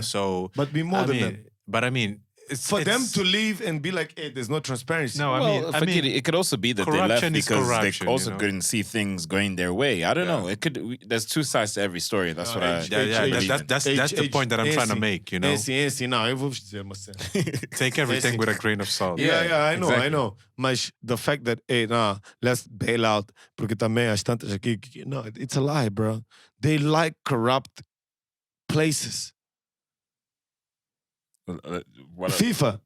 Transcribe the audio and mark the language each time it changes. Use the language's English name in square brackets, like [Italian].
[English] So, But be more than them. But I mean, For them to leave and be like, hey, there's no transparency. No, I mean, it could also be that they left corruption is because corruption, they also couldn't see things going their way. I don't know. It could. There's two sides to every story. That's what I. That's the point that I'm trying to make. [Portuguese] Não, eu vou dizer uma cena. [English] Take everything with a grain of salt. Yeah, I know, exactly. I know. Mas the fact that, hey, nah, let's bail out, [Portuguese] porque também as tantas aqui, [English] no, it's a lie, bro. They like corrupt places. What FIFA.